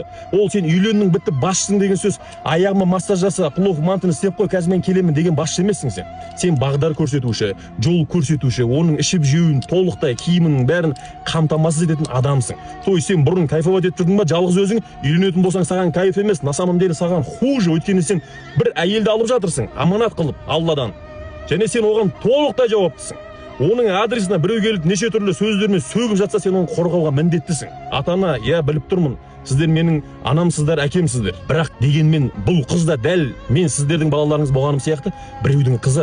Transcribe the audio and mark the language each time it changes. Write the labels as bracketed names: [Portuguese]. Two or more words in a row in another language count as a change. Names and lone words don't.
[Kazakh] Ол сен үйлендің, бітті, басшысың деген сөз. Аяғыма массаж жаса, плов мантыны істеп қой, қазір мен келемін деген басшы емессің сен. Сен бағдар көрсетуші, жол көрсетуші, оның ішіп жеуін, толықтай киімінің бәрін қамтамасыз ететін адамсың. Той сен бұрын кайфовать етіп жүрдің ба? Жалғыз өзің үйленетін болсаң саған кайф емес, [Russian] на самом деле [Kazakh] саған хуже, өйткені сен бір әйелді алып жатырсың, аманат қылып Алладан. Және сен оған толықтай жауаптысың. Оның адресіне біреу келіп неше түрлі сөздермен сөгіп жатса, сен оны қорғауға міндеттісің. Ата-ана, я біліп тұрмын, сіздер менің анамсыздар, әкемсіздер. Бірақ дегенмен бұл қыз да дәл мен сіздердің балаларыңыз болғаным сияқты біреудің қызы.